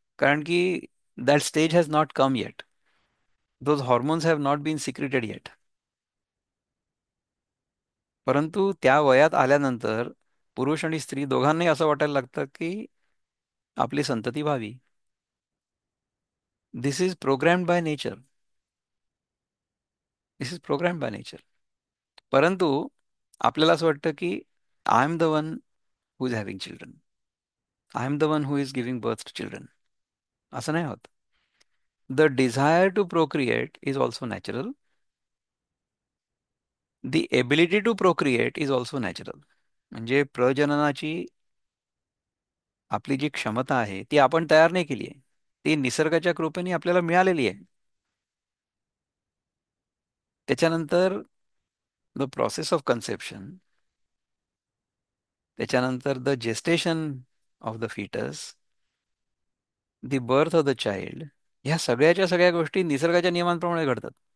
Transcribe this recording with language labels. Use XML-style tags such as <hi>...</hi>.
<mr>कारण की</mr> <en>that stage has not come yet. Those hormones have not been secreted yet.</en> <mr>परंतु त्या वयात आल्यानंतर पुरुष आणि स्त्री दोघांनाही असं वाटायला लागतं की आपली संतती व्हावी.</mr> <en>This is programmed by nature. This is programmed by nature.</en> <mr>परंतु आपल्याला असं वाटतं की</mr> <en>I am the one who is having children, I am the one who is giving birth to children.</en> <mr>असं नाही होत.</mr> <en>The desire to procreate is also natural. The ability to procreate is also natural.</en> <mr>म्हणजे प्रजननाची आपली जी क्षमता आहे ती आपण तयार नाही केली आहे. ती निसर्गाच्या कृपेने आपल्याला मिळालेली आहे.</mr> <en>त्याच्यानंतर the process of conception, त्याच्यानंतर the gestation of the foetus, the birth of the child,</en> <mr>ह्या सगळ्याच्या सगळ्या गोष्टी निसर्गाच्या नियमांप्रमाणे घडतात.</mr>